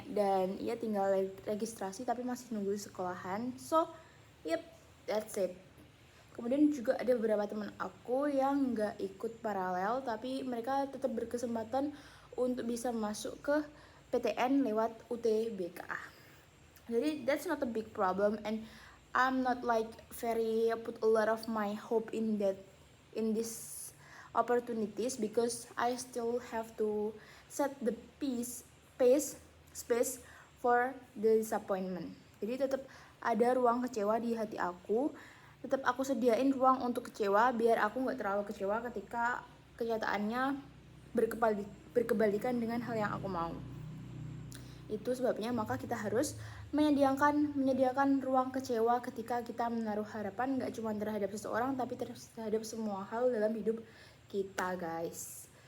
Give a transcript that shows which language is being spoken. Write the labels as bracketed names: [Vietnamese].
[Indonesian] Dan ya tinggal registrasi tapi masih nunggu sekolahan. [English] So yep, that's it. [Indonesian] Kemudian juga ada beberapa teman aku yang nggak ikut paralel tapi mereka tetap berkesempatan untuk bisa masuk ke PTN lewat UTBK. [English] Jadi that's not a big problem and I'm not like very put a lot of my hope in this opportunities because I still have to set the space for the disappointment. [Indonesian] Jadi tetap ada ruang kecewa di hati aku, tetap aku sediain ruang untuk kecewa biar aku nggak terlalu kecewa ketika kenyataannya berkebalikan dengan hal yang aku mau. Itu sebabnya maka kita harus menyediakan ruang kecewa ketika kita menaruh harapan nggak cuma terhadap seseorang tapi terhadap semua hal dalam hidup kita guys.